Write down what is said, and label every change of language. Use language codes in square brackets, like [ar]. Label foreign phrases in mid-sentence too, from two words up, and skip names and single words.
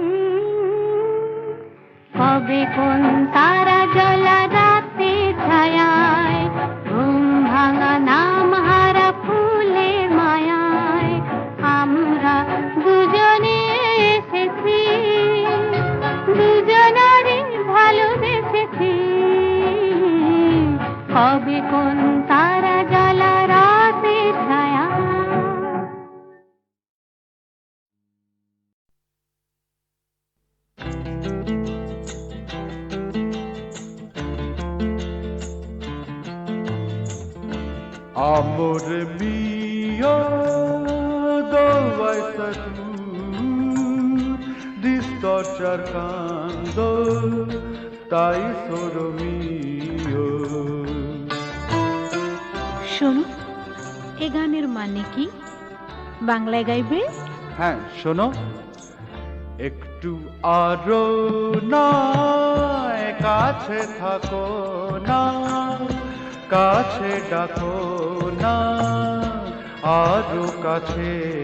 [bn] কবে কোন তারা জ্বালা রাতের ছায়ায় ঘুম ভাঙা নাম হারা ফুলের মায়ায় আমরা দুজনে এসেছি, দুজনারে ভালোবেসেছি। কবে কোন তারা জ্বালা রাতের ছায়া। [it] Amor mio, dove vai tu? Sto cercando, tai solo mio. [bn] শোনো, এ গানের মানে কি? বাংলায় গাইবে? হ্যাঁ শোনো, একটু আরো নয় কাছে থাকো না, কাছে ডাকো না আরো কাছে।